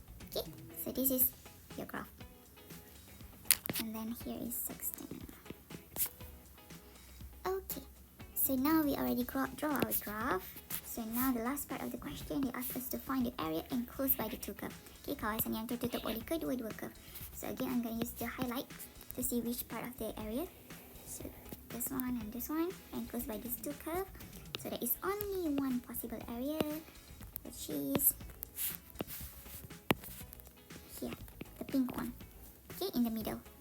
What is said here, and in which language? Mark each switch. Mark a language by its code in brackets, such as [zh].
[en] Okay, so this is your graph. And then here is 16. Okay, so now we already draw our graph. So now the last part of the question, they ask us to find the area enclosed by the two curve. [ms] Okay, kawasan yang tertutup oleh kedua-dua curve. [en] So again, I'm going to use the highlight to see which part of the area. So this one and this one enclosed by these two curve. So there is only one possible area, which is here, the pink one. Okay, in the middle.